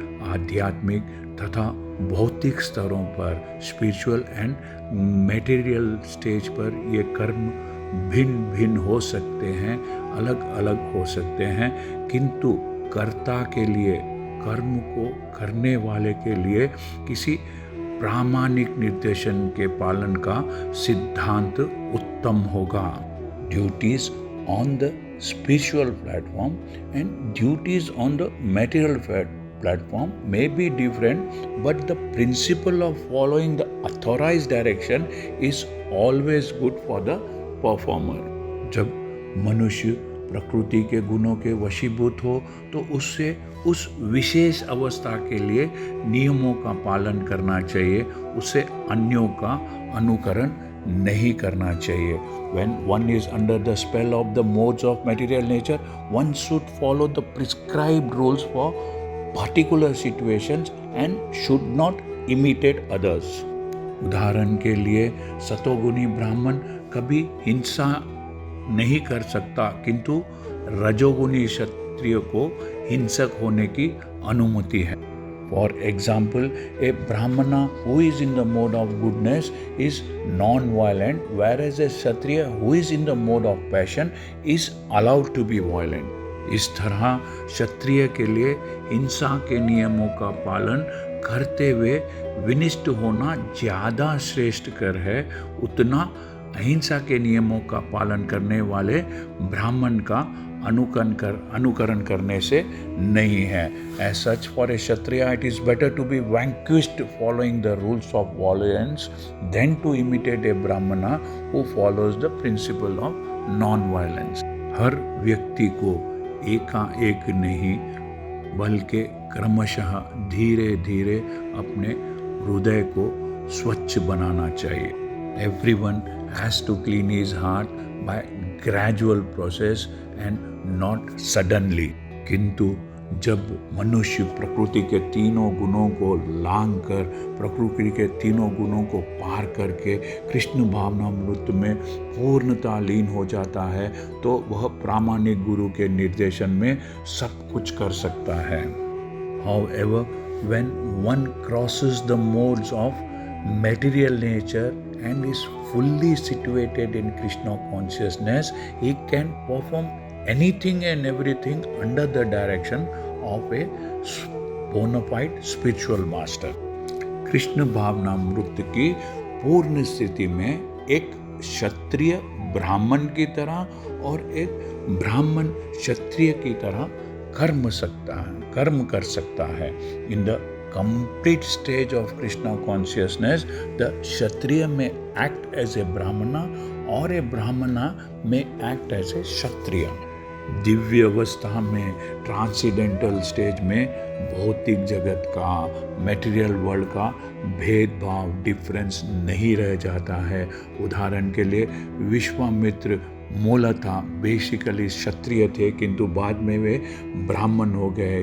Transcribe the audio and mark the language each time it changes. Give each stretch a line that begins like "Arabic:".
Hindi: आध्यात्मिक तथा भौतिक स्तरों पर,
English: spiritual and material stage
Hindi: पर ये कर्म भिन्न भिन्न हो सकते हैं, अलग अलग हो सकते हैं, किंतु कर्ता के लिए, कर्म को करने वाले के लिए किसी प्रामाणिक निर्देशन के पालन का सिद्धांत उत्तम होगा।
English: Duties on the spiritual platform and duties on the material platform may be different, but the principle of following the authorized direction is always good for the performer.
Hindi: जब मनुष्य प्रकृति के गुणों के वशीभूत हो तो उससे उस विशेष अवस्था के लिए नियमों का पालन करना चाहिए, उससे अन्यों का अनुकरण नहीं करना चाहिए।
English: When one is under the spell of the modes of material nature, one should follow the prescribed rules for particular situations and should not imitate others.
Hindi: उदाहरण के लिए सतोगुणी ब्राह्मण कभी हिंसा नहीं कर सकता, किंतु रजोगुणी क्षत्रिय को हिंसक होने की अनुमति है।
English: For example, a brahmana who is in the mode of goodness is non-violent, whereas a kshatriya who is in the mode of passion is allowed to be violent.
Hindi: इस तरह क्षत्रिय के लिए हिंसा के नियमों का पालन करते हुए विनिष्ट होना ज़्यादा श्रेष्ठकर है, उतना अहिंसा के नियमों का पालन करने वाले ब्राह्मण का अनुकरण करने से नहीं है।
English: As such, for a Kshatriya, it is better to be vanquished following the rules of violence than to imitate a Brahmana who follows the principle of non-violence.
Hindi: हर व्यक्ति को एकाएक नहीं बल्कि क्रमशः धीरे धीरे अपने हृदय को स्वच्छ बनाना चाहिए।
English: Everyone has to clean his heart by gradual process and not suddenly.
Hindi: किंतु जब मनुष्य प्रकृति के तीनों गुणों को लांघ कर, प्रकृति के तीनों गुणों को पार करके कृष्ण भावनामृत में पूर्णता लीन हो जाता है, तो वह प्रामाणिक गुरु के निर्देशन में सब कुछ कर सकता है.
English: However, when one crosses the modes of material nature and is fully situated in Krishna consciousness, he can perform anything and everything under the direction of a bona fide spiritual master.
Hindi: Krishna भावनामृत की पूर्ण स्थिति में एक क्षत्रिय ब्राह्मण की तरह और एक ब्राह्मण क्षत्रिय की तरह कर्म कर सकता है.
English: In the complete stage of Krishna consciousness, the Kshatriya may act as a Brahmana or a Brahmana may act as a Kshatriya.
Hindi: Divya अवस्था में,
English: transcendental stage
Hindi: में भौतिक जगत का,
English: material world
Hindi: का भेदभाव, डिफरेंस नहीं रह जाता है. उदाहरण के लिए विश्वामित्र मूलतः बेसिकली क्षत्रिय थे, किंतु बाद में वे ब्राह्मण हो गए.